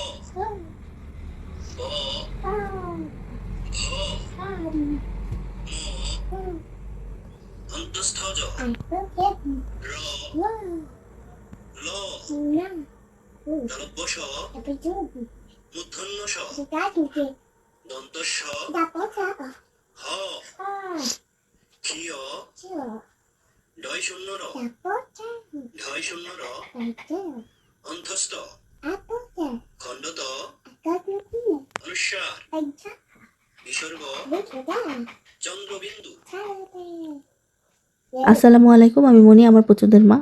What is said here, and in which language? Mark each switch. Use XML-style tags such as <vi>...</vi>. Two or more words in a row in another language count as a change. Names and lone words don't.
<bn>ব ভ ম অন্তঃস্থজ র ল দলব্বশ মূর্ধন্য স দন্তস্ব হ ক্ষিয় ঢয় শূন্য র ঢয় শূন্য র অন্ত্যস্ত খণ্ডত অনুস্বার বিসর্গ চন্দ্রবিন্দু।</bn> <ar>السلام عليكم,</ar> <bn>আমি মনি, আমার পুচুদের মা।</bn>